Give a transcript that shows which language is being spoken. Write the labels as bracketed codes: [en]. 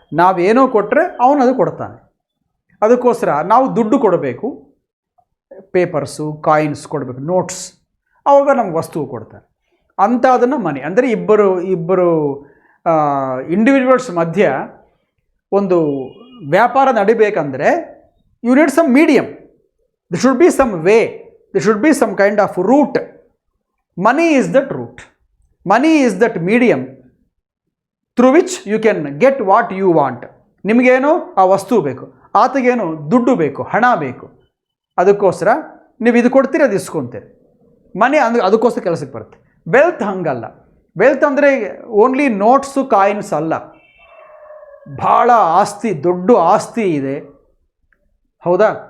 [kn] ನಾವೇನೋ ಕೊಟ್ಟರೆ ಅವನದು ಕೊಡ್ತಾನೆ. ಅದಕ್ಕೋಸ್ಕರ ನಾವು ದುಡ್ಡು ಕೊಡಬೇಕು, ಪೇಪರ್ಸು, ಕಾಯಿನ್ಸ್ ಕೊಡಬೇಕು, ನೋಟ್ಸ್, ಆವಾಗ ನಮ್ಗೆ ವಸ್ತು ಕೊಡ್ತಾರೆ. ಅಂಥದನ್ನು ಮನಿ ಅಂದರೆ ಇಬ್ಬರು ಇಂಡಿವಿಜುವಲ್ಸ್ ಮಧ್ಯ ಒಂದು ವ್ಯಾಪಾರ ನಡಿಬೇಕಂದ್ರೆ [en] you need some medium. There should be some way. There should be some kind of route. Money is that route. Money is that medium through which you can get what you want. [kn] ನಿಮಗೇನೋ ಆ ವಸ್ತು ಬೇಕು, ಆತಗೇನೋ ದುಡ್ಡು ಬೇಕು, ಹಣ ಬೇಕು. ಅದಕ್ಕೋಸ್ಕರ ನೀವು ಇದು ಕೊಡ್ತೀರಿ, ಅದು ಇಸ್ಕೊತೀರಿ. ಮನಿ ಅಂದರೆ ಅದಕ್ಕೋಸ್ಕರ ಕೆಲಸಕ್ಕೆ ಬರುತ್ತೆ. ವೆಲ್ತ್ ಹಂಗಲ್ಲ. ವೆಲ್ತ್ ಅಂದರೆ ಓನ್ಲಿ ನೋಟ್ಸು, ಕಾಯಿನ್ಸ್ ಅಲ್ಲ. ಭಾಳ ಆಸ್ತಿ, ದೊಡ್ಡ ಆಸ್ತಿ ಇದೆ, ಹೌದಾ?